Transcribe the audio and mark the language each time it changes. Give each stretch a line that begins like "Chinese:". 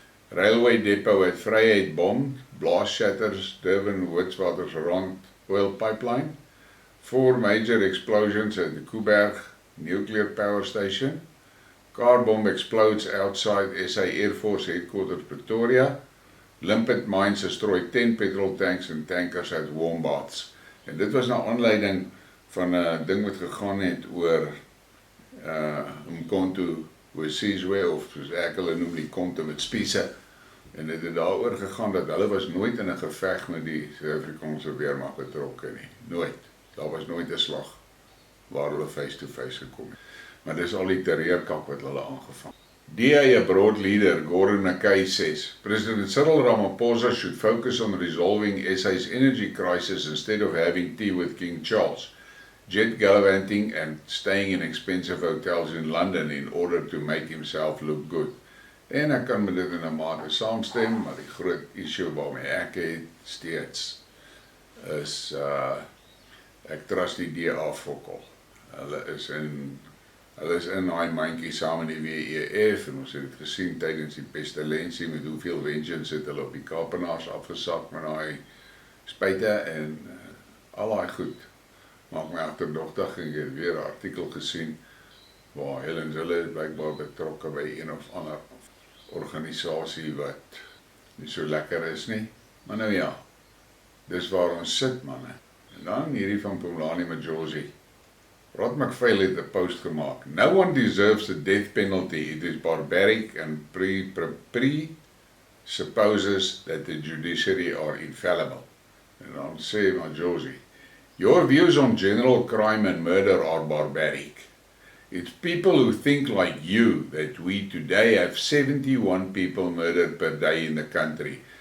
English: Railway depot at Vryheid bombed. Blast shatters Durban Witwatersrand oil pipeline. 4 major explosions at the Kuiberg nuclear power station. Car bomb explodes outside SA Air Force headquarters Pretoria. Limpet Mines destroyed 10 petrol tanks and tankers at Wombats.
Afrikaans: En dit was nou aanleiding van 'n ding wat gegaan het oor Umkhonto Wesizwe, of soos ek hulle noem die Konto met Spiese. En dit het daaroor gegaan dat hulle was nooit in 'n geveg met die Suid-Afrikaanse weermag betrokke nie. Nooit. Daar was nooit 'n slag waar hulle face-to-face gekom het. Maar dis al die terreurkak wat hulle aangevang.
English: DA Abroad leader Gordon McKay says President Cyril Ramaphosa should focus on resolving SA's energy crisis instead of having tea with King Charles, jet gallivanting and staying in expensive hotels in London in order to make himself look good.
Afrikaans: En ek kan met dit in 'n mate saamstem, maar die groot issue waarmee ek het steeds is ek trust die DA fokol. Hulle is in daai mandjie saam met die WEF en ons het dit gesien tydens die pestilensie met hoeveel vengeance het hulle op die Kaapenaars afgesak met daai spuite en al daai goed. Maak my agterdogtig en ek het weer 'n artikel gesien waar Helen Zille blykbaar betrokke by een of ander organisasie wat nie so lekker is nie. Maar nou ja, dis waar ons sit manne. En dan hierdie van Pumlani Majosi, Rod McPhail het 'n post gemaak.
English: No one deserves the death penalty. It is barbaric and presupposes that the judiciary are infallible.
Afrikaans: En dan sê
English: Majosi, your views on general crime and murder are barbaric. It's people who think like you that we today have 71 people murdered per day in the country.